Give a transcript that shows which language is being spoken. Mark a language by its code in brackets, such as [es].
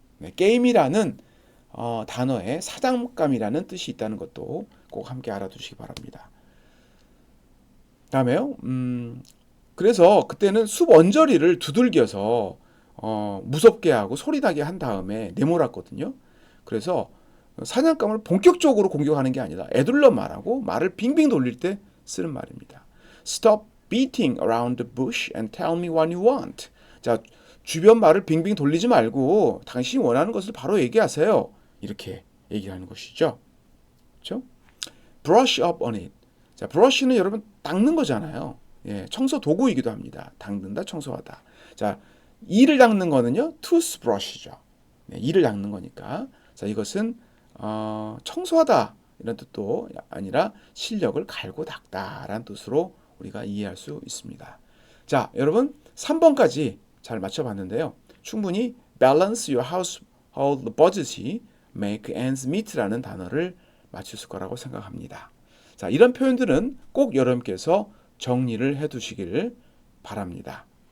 [ko] 네, 게임이라는 단어에 사냥감이라는 뜻이 있다는 것도 꼭 함께 알아두시기 바랍니다. 다음에요. 그래서 그때는 숲 언저리를 두들겨서 무섭게 하고 소리나게 한 다음에 내몰았거든요. 그래서 사냥감을 본격적으로 공격하는 게 아니라 애둘러 말하고 말을 빙빙 돌릴 때 쓰는 말입니다. [en] Stop beating around the bush and tell me what you want. [ko] 자, 주변 말을 빙빙 돌리지 말고 당신이 원하는 것을 바로 얘기하세요. 이렇게 얘기하는 것이죠. 그렇죠? [en] Brush up on it. [ko] 자, brush는 여러분 닦는 거잖아요. 예, 청소 도구이기도 합니다. 닦는다, 청소하다. 자, 이를 닦는 거는요, toothbrush죠. 네, 이를 닦는 거니까. 자, 이것은 청소하다 이런 뜻도 아니라 실력을 갈고 닦다라는 뜻으로 우리가 이해할 수 있습니다. 자, 여러분 3번까지 잘 맞춰봤는데요. 충분히 [en] balance your household budget, make ends meet [ko] 라는 단어를 맞췄을 거라고 생각합니다. 자, 이런 표현들은 꼭 여러분께서 정리를 해두시길 바랍니다.